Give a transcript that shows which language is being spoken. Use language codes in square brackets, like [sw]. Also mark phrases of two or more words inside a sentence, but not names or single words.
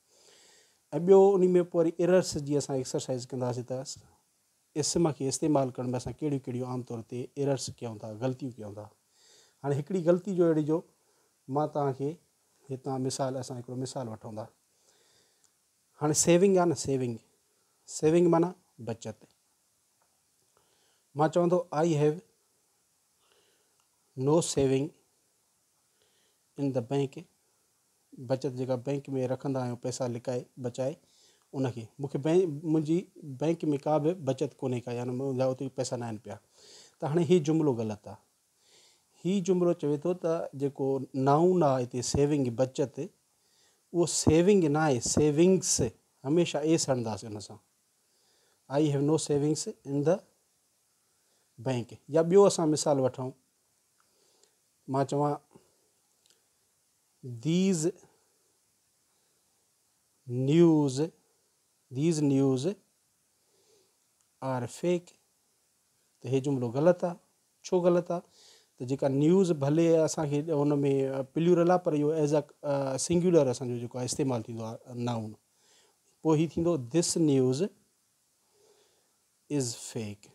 [sd] ऐं ॿियो उन में पोइ वरी एरर्स जी असां एक्सरसाइज़ कंदासीं त इस्म खे इस्तेमालु करण में असां कहिड़ियूं कहिड़ियूं आमतौर ते एरर्स कयूं था, ग़लतियूं कयूं था। हाणे हिकिड़ी ग़लती जो अहिड़ी जो मां तव्हांखे हितां मिसाल, असां हिकिड़ो मिसाल वठूं था। हाणे सेविंग आहे न, सेविंग माना बचति। मां चवंदो [en] I have no saving in the bank. [sd] बचति जेका बैंक में रखंदा आहियूं, पैसा लिकाए बचाए, उनखे मूंखे मुंहिंजी बैंक में का बि बचति कोन्हे का, यानी मुंहिंजा उते पैसा न आहिनि पिया। त हाणे हीउ जुमिलो ग़लति आहे। हीउ जुमिलो चवे थो त जेको नाउन आहे हिते सेविंग, बचति, उहो सेविंग न आहे, सेविंग्स। हमेशह एस हणंदासीं हुन सां। [en] I have no savings in the bank. [sd] या ॿियो असां मिसाल वठूं, मां चवां [en] these news are fake. [sd] त हे जुमिलो ग़लति आहे। छो ग़लति आहे, त जेका न्यूज़ भले असांखे हुन में प्लूरल आहे, पर इहो [en] as a singular [sd] असांजो जेको आहे इस्तेमालु थींदो आहे नाउन। पोइ हीउ थींदो [en] this news is fake.